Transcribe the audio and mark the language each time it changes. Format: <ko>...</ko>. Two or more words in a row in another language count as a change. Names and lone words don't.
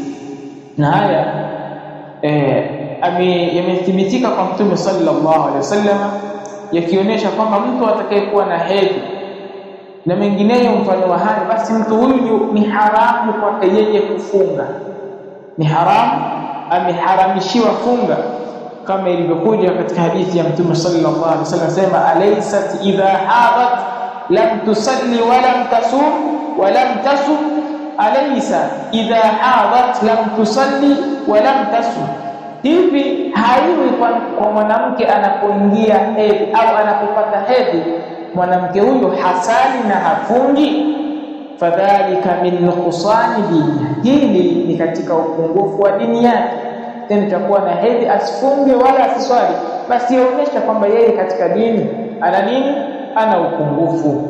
<sw>Na haya yamethibitika kwa Mtume</sw> <ar>صلى الله عليه وسلم,</ar> <sw>yakionyesha kwamba mtu atakayekuwa na hedhi na mengineyo mfano wa haya, basi mtu huyu ni haramu kwake yeye kufunga, ni haramu, ameharamishiwa funga, kama ilivyokuja katika hadithi ya Mtume</sw> <ar>صلى الله عليه وسلم,</ar> <sw>sema</sw> <ar>أليست إذا حاضت لم تصل ولم تصم ولم تصم، أليس إذا حاضت لم تصل ولم تصم.</ar> <sw>Hivi haiwi kwa mwanamke anapoingia hedhi au anapopata hedhi, mwanamke huyo hasali na hafungi,</sw> <ar>فذلك من نقصان دين,</ar> <sw>hili ni katika upungufu wa dini yake. Tena takuwa na hedhi asifunge wala asiswali, basi yaonyesha kwamba yeye katika dini ana nini, ana upungufu.</sw>